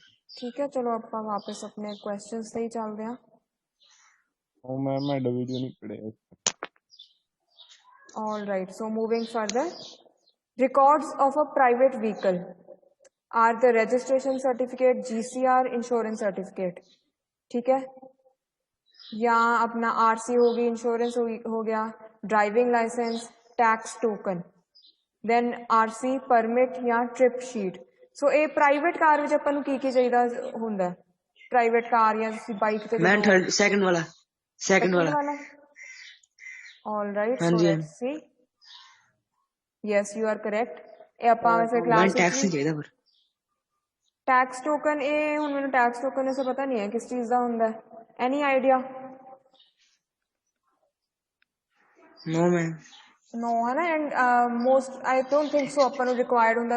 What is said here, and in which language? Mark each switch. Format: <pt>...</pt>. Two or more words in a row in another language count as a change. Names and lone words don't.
<pa>ਠੀਕ ਹੈ, ਚਲੋ ਆਪਾਂ ਵਾਪਸ ਆਪਣੇ ਕੁਐਸਚਨਸ ਤੇ ਹੀ ਚੱਲਦੇ ਹਾਂ। ਉਹ ਮੈਂ ਵੀਡੀਓ ਨਹੀਂ ਪੜਿਆ।</pa> <en>All right, so moving further, records of a private vehicle are the registration certificate, GCR, insurance certificate,</en> <hi>ठीक है, या अपना RC होगी, इंश्योरेंस हो गया,</hi> <en>driving license, tax token,</en> <hi>then RC परमिट या</hi> <en>trip sheet.</en> <hi>सो ये प्राइवेट कार</hi> <pa>ਵਿੱਚ ਆਪਾਂ ਨੂੰ ਕੀ ਚਾਹੀਦਾ ਹੁੰਦਾ,</pa> <en>private car</en> <pa>ਜਾਂ ਤੁਸੀਂ ਬਾਈਕ ਤੇ ਮੈਂ</pa> <en>third second</en> <pa>ਵਾਲਾ</pa> <en>All right, so</en> <pa>ਹਾਂਜੀ</pa> <en>let's see. Yes, you are correct.</en> <pa>ਇਹ ਆਪਾਂ ਵੈਸੇ ਮੈਂ ਕਲਾਸ ਟੈਕਸ ਨਹੀਂ ਚਾਹੀਦਾ ਪਰ</pa> <en>tax token,</en> <pa>ਇਹ ਹੁਣ ਮੈਨੂੰ</pa> <en>tax token</en> <pa>ਇਸੇ ਪਤਾ ਨਹੀਂ ਹੈ ਕਿਸ ਚੀਜ਼ ਦਾ ਹੁੰਦਾ,</pa> <en>any idea? no ma'am</en> <pa>ਨੋ ਹੈ ਨਾ,</pa> <en>and most I don't think so</en> <pa>ਆਪਾਂ ਨੂੰ ਰਿਕੁਆਇਰਡ ਹੁੰਦਾ।</pa>